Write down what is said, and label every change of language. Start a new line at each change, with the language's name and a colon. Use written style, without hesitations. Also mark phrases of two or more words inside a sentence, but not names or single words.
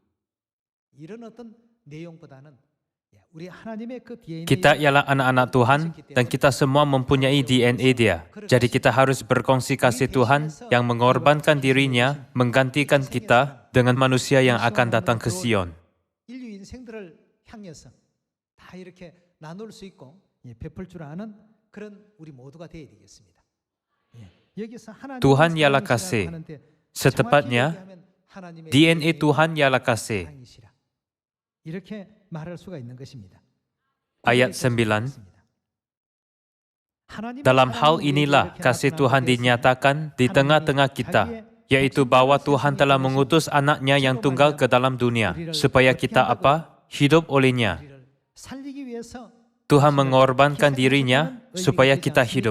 Malay: Kita ialah anak-anak Tuhan dan kita semua mempunyai DNA Dia. Jadi kita harus berkongsi kasih Tuhan yang mengorbankan dirinya menggantikan kita dengan manusia yang akan datang ke Sion.
Korean: 나눌 수 있고 베풀 줄 아는 그런 우리 모두가 되어야 되겠습니다. 여기서
Malay: Tuhan ialah kasih. Setepatnya, DNA Tuhan ialah kasih.
Korean: 이렇게 말할 수가 있는 것입니다.
Malay: Ayat 9. Dalam hal inilah kasih Tuhan dinyatakan di tengah-tengah kita, yaitu bahwa Tuhan telah mengutus anaknya yang tunggal ke dalam dunia, supaya kita apa? Hidup olehnya. Tuhan mengorbankan dirinya supaya kita hidup.